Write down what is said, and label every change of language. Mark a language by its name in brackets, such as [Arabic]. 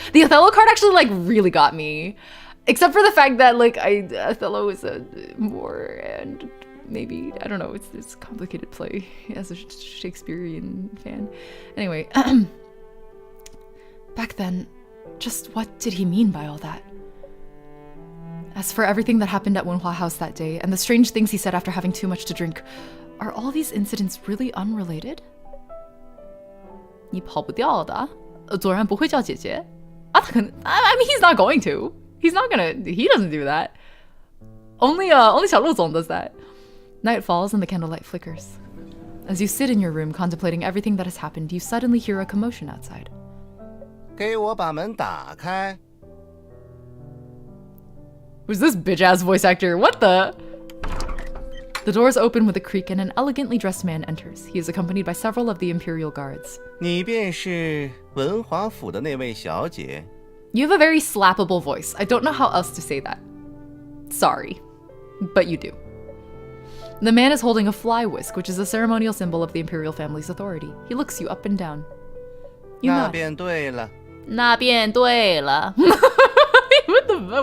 [English] The Othello card actually like really got me. Except for the fact that like Othello is a more and maybe, I don't know, it's this complicated play as a Shakespearean fan. Anyway, back then, just what did he mean by all that? As for everything that happened at Wenhua House that day, and the strange things he said after having too much to drink, are all these incidents really unrelated? [Chinese] 你跑不掉的，左然不会叫姐姐。 [English] I mean, he's not going to. He's not gonna. He doesn't do that. Only 小陆总 does that. Night falls and the candlelight flickers. As you sit in your room contemplating everything that has happened, you suddenly hear a commotion outside. [Chinese] 给我把门打开。 [English] Who's this bitch-ass voice actor? What the? The doors open with a creak and an elegantly dressed man enters. He is accompanied by several of the Imperial guards. [Chinese] 你便是文华府的那位小姐。 [English] You have a very slappable voice. I don't know how else to say that. Sorry. But you do. The man is holding a fly whisk, which is a ceremonial symbol of the Imperial family's authority. He looks you up and down. You [Chinese] 那 [English] nod. [Chinese] 便对了。那便对了. [English] What the fuck?